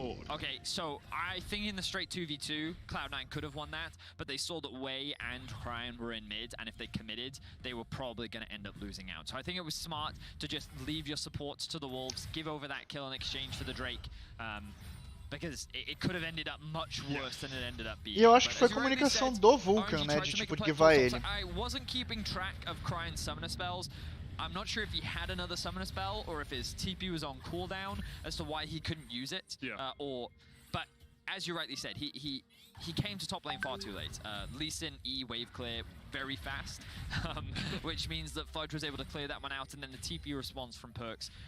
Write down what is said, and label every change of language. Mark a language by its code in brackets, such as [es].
[en] Okay, so I think in the straight 2v2, Cloud9 could have won that, but they saw that Wei and Cryan were in mid, and if they committed, they were probably going to end up losing out. So I think it was smart to just leave your supports to the Wolves, give over that kill in exchange for the Drake, because it could have ended up much worse than it ended up being. [pt] E eu acho que foi comunicação do Vulcan, né, de tipo givar ele. [en] I wasn't keeping track of Cryan's summoner spells. I'm not sure if he had another summoner spell or if his TP was on cooldown as to why he couldn't use it. But as you rightly said, he came to top lane far too late. Lee Sin E wave clear very fast, which means that Fudge was able to clear that one out, and then the TP response from Perks.